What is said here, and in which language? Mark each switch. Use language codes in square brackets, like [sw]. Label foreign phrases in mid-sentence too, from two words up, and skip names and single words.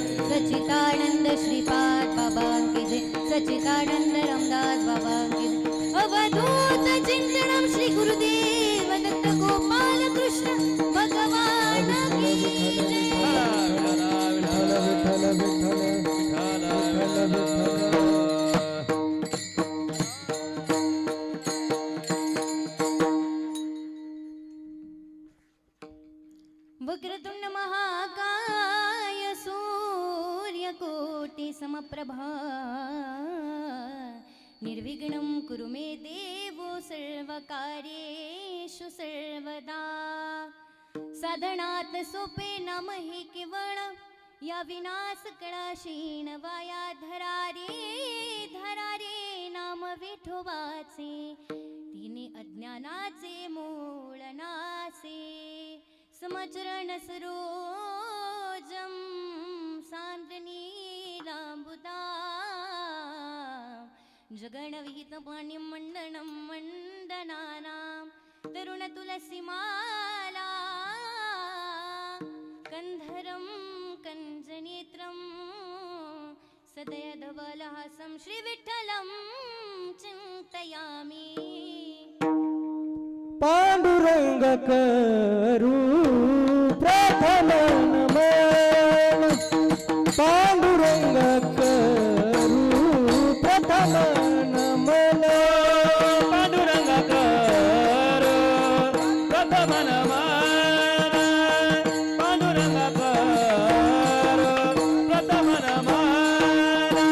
[hi] सच्चिदानंद श्रीपाद बाबा की जय. सच्चिदानंद रामदास बाबा की जय. अवधूत चिंतनम श्री गुरुदेव दत्त गोपाल कृष्ण भगवान की जय. विठ्ठल विठ्ठल विठ्ठल [sa] वक्रतुंड महाकाय सूर्यकोटि समप्रभा निर्विघ्नं कुरु मे देवो सर्वकार्येषु सर्वदा. [mr] साधनात सोपे नाम हे केवळ या विनाश कळाशीन वाया धरा रे नाम विठोबाचे. तिने अज्ञानाचे मूळ नासे [sa] समचरण सरोजम सांद्रनीलांबुदा. जगणविहित पाण्यं मंडनं मंडनानां तरुण तुलसीमाला कंधरं कंजनेत्रं सदयधवलहासं श्रीविठ्ठलं चिन्तयामि. [mr] पांडुरंग करू प्रथम नमन पांडुरंग करू प्रथम नमन पांडुरंग करू प्रथम नमन पांडुरंग करू प्रथम नमन.